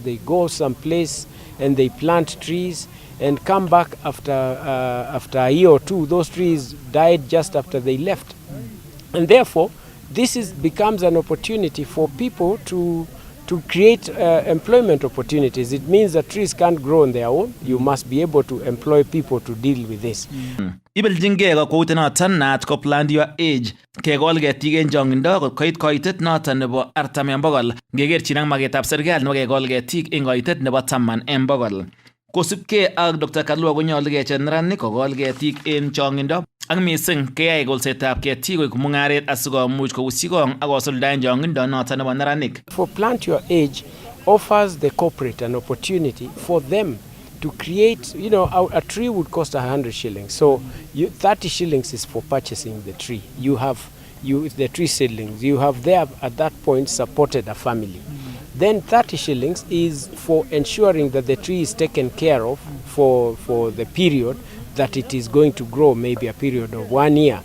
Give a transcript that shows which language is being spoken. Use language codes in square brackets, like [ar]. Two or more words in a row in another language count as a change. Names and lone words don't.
[en] They go someplace and they plant trees and come back after a year or two. Those trees died just after they left. And therefore, this becomes an opportunity for people to create employment opportunities. It means that trees can't grow on their own. You must be able to employ people to deal with this. [kln] Ibeljingei kokwoutyenoton naat ko Plant Your Age kekol ketik en chongindo koit koitet noton nebo 40 en bokol ngekerchin ak maketab serikali nebo kekol ketik en koitet nebo 10 en bokol. Kosubkei ak Dr. Kalua konyolu kecher neranik kokol ketik en chongindo ak mising keyai kolsetab ketik koik mung'aret asikomuch kousyi kong ak kosuldaen chongindo noton nebo neranik. [en] For Plant Your Age offers the corporate an opportunity for them to create, you know, a tree would cost 100 shillings. So 30 shillings is for purchasing the tree. You have the tree seedlings. You have there at that point supported a family. Then 30 shillings is for ensuring that the tree is taken care of for the period that it is going to grow, maybe a period of 1 year.